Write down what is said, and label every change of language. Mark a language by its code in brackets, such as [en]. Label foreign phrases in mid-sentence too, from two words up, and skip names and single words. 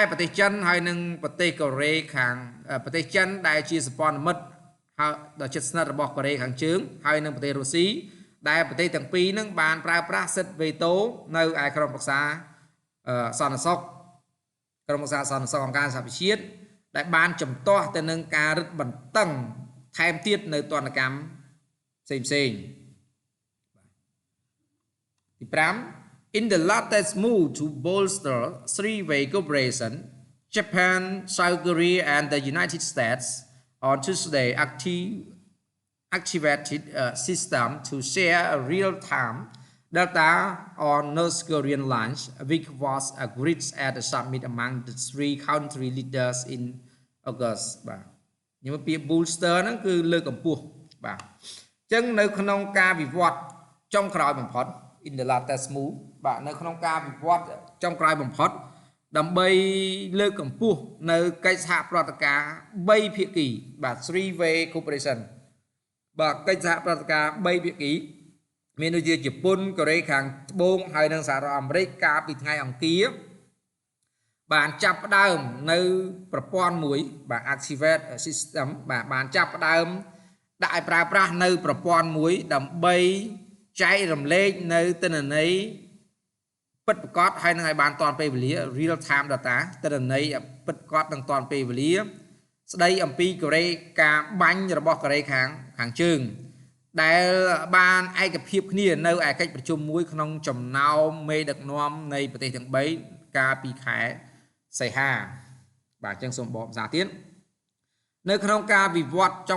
[km] ប្រទេសចិនហើយនឹងប្រទេសកូរ៉េខាងប្រទេសចិនដែលជាសម្ព័ន្ធមិត្តដ៏ជិតស្និទ្ធរបស់កូរ៉េខាងជើងហើយនឹងប្រទេសរុស្ស៊ីដែលប្រទេសទាំងពីរនឹងបានប្រើប្រាស់សិទ្ធិ veto នៅឯក្រុមប្រឹក្សាសន្តិសុខក្រុមប្រឹក្សាសន្តិសុខអង្គការសហប្រជាជាតិដែលបានជំទាស់ទៅនឹងការរឹតបន្តឹងថែមទៀតនៅទណ្ឌកម្មផ្សេង [en] ទី5 In the latest move to bolster three-way cooperation, Japan, South Korea, and the United States on Tuesday activated a system to share real-time data on North Korean launch, which was agreed at the summit among the three country leaders in August. [km] បាទ [vi] nhưng mà [km] ពាក្យ booster ហ្នឹងគឺលើកកម្ពស់បាទអញ្ចឹងនៅក្នុងការវិវត្តចុងក្រោយបំផុត [en] in the latest move [km] បាទនៅក្នុងការវិវត្តចុងក្រោយ បំផុតដើម្បីលើកកម្ពស់នៅកិច្ចសហប្រតិការ3ភាគីបាទ [en] three way cooperation [km] បាទកិច្ចសហប្រ តិការ3ភាគីមានដូចជាជប៉ុនកូរ៉េខាងត្បូងហើយនិងសហរដ្ឋអាមេរិក កាលពីថ្ងៃអង្គារបានចាប់ផ្ដើមនៅប្រព័ន្ធមួយបាទ [en] activate system [km] បាទបានចាប់ផ្ដើមដាក់ឲ្យប្រើប្រាស់នៅប្រព័ន្ធមួយដើម្បីចែករំលែកនៅទិន្នន័យពិតប្រាកដហើយនឹងឲ្យបានទាន់ពេលវេលា [en] real time data [km] ទិន្នន័យពិតប្រាកដនឹងទាន់ពេលវេលាស្ដីអំពីកូរ៉េការបាញ់របស់កូរ៉េខាងជើង ដែលបានឯកភាពគ្នានៅឯកិច្ចប្រជុំមួយក្នុងចំណោមមេដឹកនាំនៃប្រទេសទាំង3កាលពីខែសីហាបាទអញ្ចឹងសូមបកភាសាទៀតនៅក្នុងការវិវត្តចុង